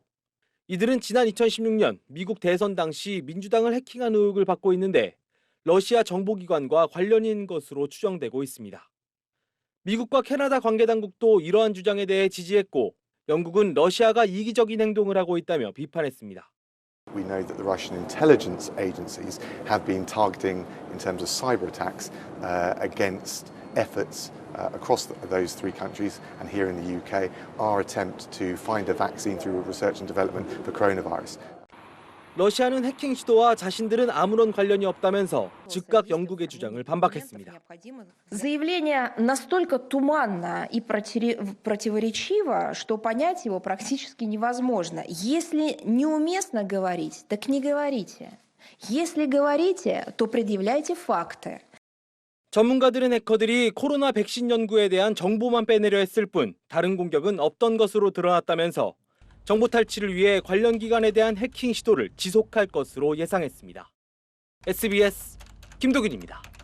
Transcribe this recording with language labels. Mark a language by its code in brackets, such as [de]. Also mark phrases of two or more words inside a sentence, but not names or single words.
[ko] 이들은 지난 2016년 미국 대선 당시 민주당을 해킹한 의혹을 받고 있는데 러시아 정보기관과 관련인 것으로 추정되고 있습니다. 미국과 캐나다 관계당국도 이러한 주장에 대해 지지했고 영국은 러시아가 이기적인 행동을 하고 있다며 비판했습니다. [en] We know that the Russian intelligence agencies have been targeting, in terms of cyber attacks, against efforts across those three countries and here in the UK, our attempt to find a vaccine through research and development for coronavirus. [ko] 러시아는 해킹 시도와 자신들은 아무런 관련이 없다면서 즉각 영국의 주장을 반박했습니다. [ru] Заявление настолько туманно и противоречиво, что понять его практически невозможно. Если неуместно говорить, так не говорите. Если говорите, то предъявляйте факты. [ko] 전문가들은 해커들이 코로나 백신 연구에 대한 정보만 빼내려 했을 뿐 다른 공격은 없던 것으로 드러났다면서 정보 탈취를 위해 관련 기관에 대한 해킹 시도를 지속할 것으로 예상했습니다. SBS 김도균입니다.